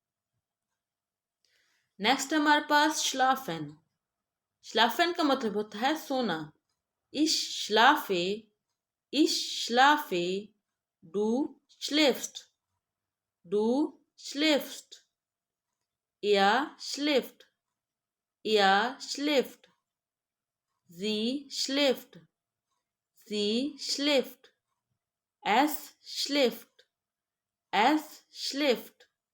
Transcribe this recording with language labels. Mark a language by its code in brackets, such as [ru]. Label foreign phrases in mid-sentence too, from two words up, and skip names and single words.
[hi] नेक्स्ट हमारे पास schlafen, schlafen का मतलब होता है सोना। [de] ich schlafe, ich schlafe, du schläfst, du schläfst, er schläft, er schläft, sie schläft, sie schläft, es schläft, es schläft,